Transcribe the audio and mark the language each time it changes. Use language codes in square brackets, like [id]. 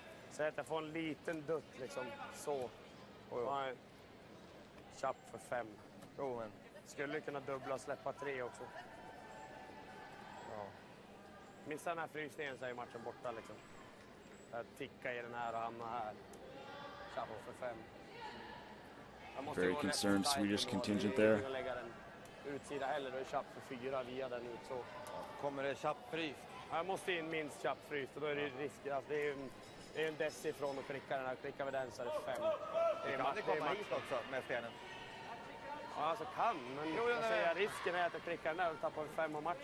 [sv] Säg att jag får en liten dutt liksom så. Och chapp för 5. Jo, men. Skulle kunna dubbla och släppa 3 också. Ja. Missar den här frysningen så är matchen borta liksom. Att ticka i den här och hamna här. Chapp för 5. [en] Very concerned Swedish contingent there. [sv] Utsida heller, då är chapp för 4 via den ut så. Kommer det chappfryst? Jag måste in minst chappfryst och då är det risk. Alltså det är en dess ifrån och pricka den här. Klickar vi den så är det 5. Kan det komma hit också med stenen? Ja, alltså kan. Men jag säger, risken är att jag klickar den där och tappar 5 av matchen.